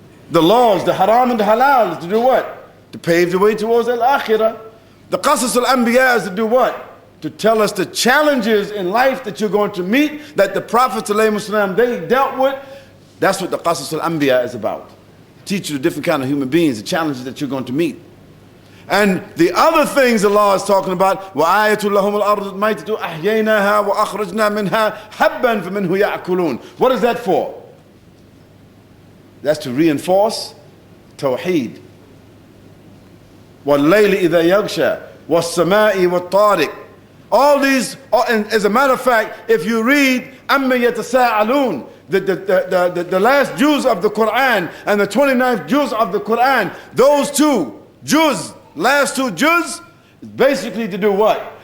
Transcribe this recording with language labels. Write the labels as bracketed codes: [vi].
[en] The laws, the haram and the halal, is to do what? To pave the way towards al-akhirah. The qasas al-anbiya is to do what? To tell us the challenges in life that you're going to meet, that the Prophet they dealt with. That's what the qasas al-anbiya is about. Teach you the different kind of human beings, the challenges that you're going to meet. And the other things Allah is talking about, [ar] وَآيَةٌ لَهُمُ الْأَرْضُ الْمَيْتَةُ أَحْيَيْنَاهَا وَأَخْرَجْنَا مِنْهَا حَبًّا فَمِنْهُ يَأْكُلُونَ. [en] What is that for? That's to reinforce Tawheed. [ar] وَاللَّيْلِ إِذَا يَغْشَى وَالسَّمَاءِ وَالطَّارِقِ. [en] All these, and as a matter of fact, if you read [ar] أَمَّ يَتَسَاءَلُونَ, [en] the last juz of the Quran and the 29th juz of the Quran, those 2 juz, last 2 juz, is basically to do what?